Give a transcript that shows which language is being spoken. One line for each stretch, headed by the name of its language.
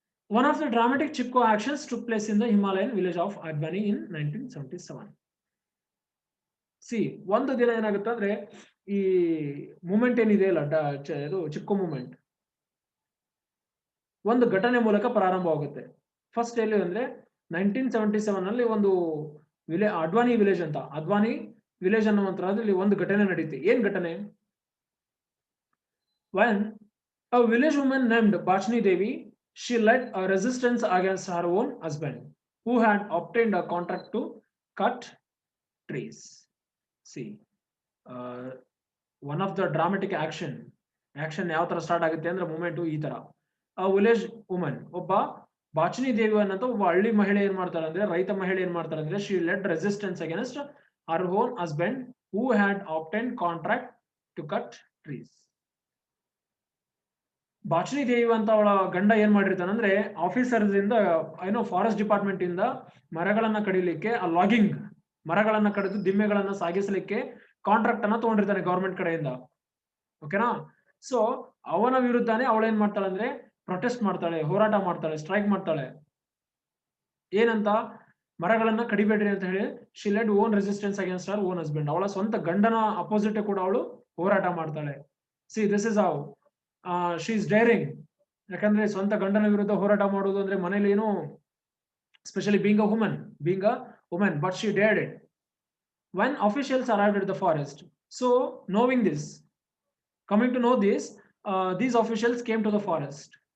English: One of the dramatic Chipko actions took place in the Himalayan village of Advani in 1977.
Kannada: ಒಂದು ದಿನ ಏನಾಗುತ್ತೆ ಅಂದ್ರೆ, ಈ ಮೂವ್ಮೆಂಟ್ ಏನಿದೆ ಅಲ್ಲ, ಚಿಪ್ಕೋ ಮೂವ್ಮೆಂಟ್ ಒಂದು ಘಟನೆ ಮೂಲಕ ಪ್ರಾರಂಭವಾಗುತ್ತೆ. ಫಸ್ಟ್ ಎಲ್ಲಿ ಅಂದ್ರೆ 1977 ಅಲ್ಲಿ ಒಂದು ಅಡ್ವಾನಿ ವಿಲೇಜ್ ಅಂತ, ಅಡ್ವಾನಿ ವಿಲೇಜ್ ಅನ್ನುವಂತರಲ್ಲಿ ಒಂದು ಘಟನೆ ನಡೆಯುತ್ತೆ. ಏನ್ ಘಟನೆ?
English: When a village woman named Bachni Devi, she led a resistance against her own husband, who had obtained a contract to cut trees. See, one of the dramatic action
Kannada: ಯಾವ ತರ start ಆಗುತ್ತೆ ಅಂದ್ರೆ, movement ಈ ತರ. ಆ village woman, ಒಬ್ಬ ಬಾಚಿನಿ ದೇವಿ ಅನ್ನಂತ ಒಬ್ಬ ಹಳ್ಳಿ ಮಹಿಳೆ ಏನ್ ಮಾಡ್ತಾರೆ ಅಂದ್ರೆ, ರೈತ ಮಹಿಳೆ ಏನ್ ಮಾಡ್ತಾರೆ ಅಂದ್ರೆ,
English: She led resistance against her own husband who had obtain contract to cut trees.
Kannada: ಬಾಚಿನಿ ದೇವಿ ಅಂತ ಅವಳ ಗಂಡ ಏನ್ ಮಾಡಿರ್ತಾನಂದ್ರೆ, ಆಫೀಸರ್ಸ್ ಇಂದ, ಫಾರೆಸ್ಟ್ ಡಿಪಾರ್ಟ್ಮೆಂಟ್ ಇಂದ ಮರಗಳನ್ನ ಕಡಿಲಿಕ್ಕೆ, ಆ ಲಾಗಿಂಗ್, ಮರಗಳನ್ನ ಕಡಿದು ದಿಮ್ಮೆಗಳನ್ನ ಸಾಗಿಸಲಿಕ್ಕೆ ಕಾಂಟ್ರಾಕ್ಟ್ ಅನ್ನ ತಗೊಂಡಿರ್ತಾನೆ ಗವರ್ಮೆಂಟ್ ಕಡೆಯಿಂದ. ಓಕೆನಾ? ಸೊ ಅವನ ವಿರುದ್ಧನೇ ಅವಳು ಏನ್ ಮಾಡ್ತಾಳೆ ಅಂದ್ರೆ, ಪ್ರೊಟೆಸ್ಟ್ ಮಾಡ್ತಾಳೆ, ಹೋರಾಟ ಮಾಡ್ತಾಳೆ, ಸ್ಟ್ರೈಕ್ ಮಾಡ್ತಾಳೆ. ಏನಂತ? ಮರಗಳನ್ನ ಕಡಿಬೇಡ್ರಿ ಅಂತ ಹೇಳಿ.
English: She led on resistance against her own husband.
Kannada: ಅವಳ ಸ್ವಂತ ಗಂಡನ ಅಪೋಸಿಟ್ ಕೂಡ ಅವಳು ಹೋರಾಟ ಮಾಡ್ತಾಳೆ.
English: This is how she is daring.
Kannada: ಯಾಕಂದ್ರೆ ಸ್ವಂತ ಗಂಡನ ವಿರುದ್ಧ ಹೋರಾಟ ಮಾಡುವುದು ಅಂದ್ರೆ ಮನೇಲಿ ಏನು,
English: Specially being a woman, but she dared it. When officials arrived at the forest, so knowing this, coming to know this, these officials came to the forest.